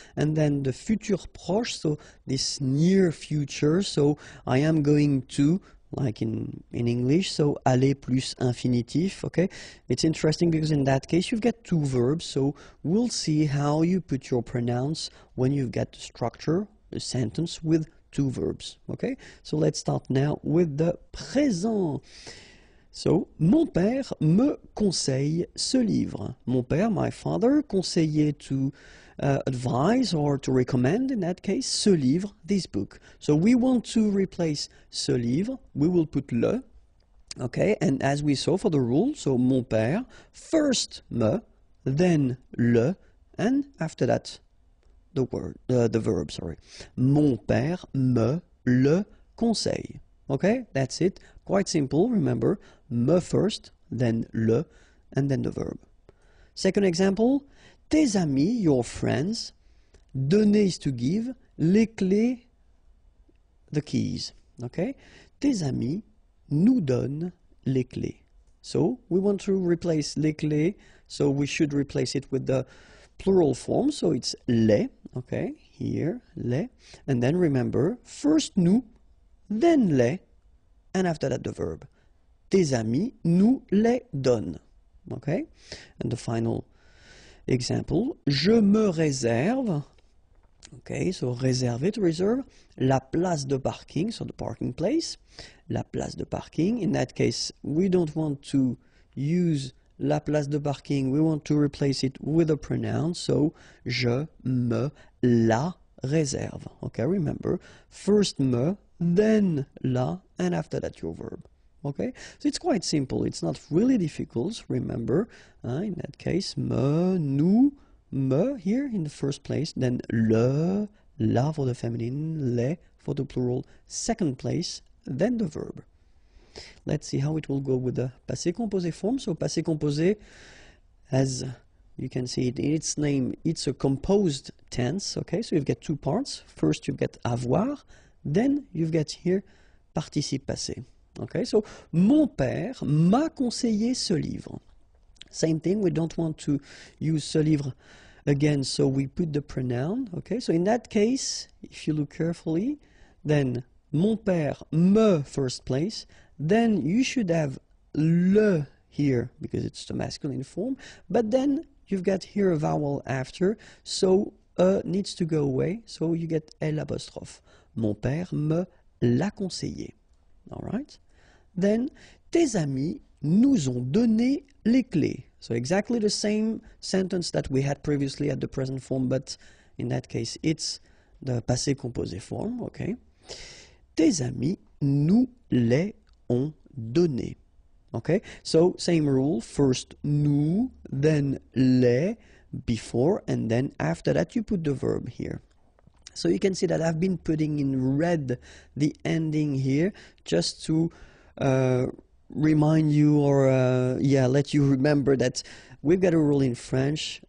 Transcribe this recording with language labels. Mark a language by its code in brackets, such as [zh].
[en] And then the futur proche, so this near future, so I am going to, like in English, so aller plus infinitif. Okay, it's interesting because in that case you've got two verbs, so we'll see how you put your pronounce when you've got the structure, the sentence with two verbs. Okay, so let's start now with the présent. [fr] So, mon père me conseille ce livre. [en] Mon père, my father, conseillait to advise or to recommend, in that case, [fr] ce livre, [en] this book. So we want to replace [fr] ce livre, [en] we will put le, okay, and as we saw for the rule, so [fr] mon père, [en] first me, then le, and after that, the verb, sorry. [fr] Mon père me le conseille. [en] Okay, that's it. Quite simple, remember, me first, then le, and then the verb. Second example, tes amis, your friends, donner is to give, les clés, the keys. [fr] Okay, tes amis nous donnent les clés. [en] So we want to replace les clés, so we should replace it with the plural form, so it's les, okay, here, les, and then remember, first nous, then les, and after that the verb. [fr] Tes amis nous les donnent. [en] Okay? And the final example, [fr] je me réserve, [en] okay, so réserver, to reserve, [fr] la place de parking, [en] so the parking place, la place de parking. In that case, we don't want to use [fr] la place de parking, [en] we want to replace it with a pronoun, so [fr] je me la réserve. [en] Okay, remember, first me, then la, and after that your verb. Okay, so it's quite simple, it's not really difficult, remember, in that case, me, nous, me here in the first place, then le, la for the feminine, les for the plural, second place, then the verb. Let's see how it will go with the passé composé form. So passé composé, as you can see it in its name, it's a composed tense, okay, so you've got two parts. First you've got avoir, then you've got here participe passé. Okay, so [fr] mon père m'a conseillé ce livre. [en] Same thing, we don't want to use ce livre again, so we put the pronoun. Okay, so in that case, if you look carefully, then mon père me first place, then you should have le here because it's the masculine form, but then you've got here a vowel after, so needs to go away, so you get L apostrophe. [fr] Mon père me l'a conseillé. [en] All right. [fr] Then, tes amis nous ont donné les clés. [en] So exactly the same sentence that we had previously at the present form, but in that case, it's the passé composé form, okay. [fr] Tes amis nous les ont donné. [en] Okay, so same rule, first nous, then les, before, and then after that you put the verb here. So you can see that I've been putting in red the ending here just to remind you or let you remember that we've got a rule in French.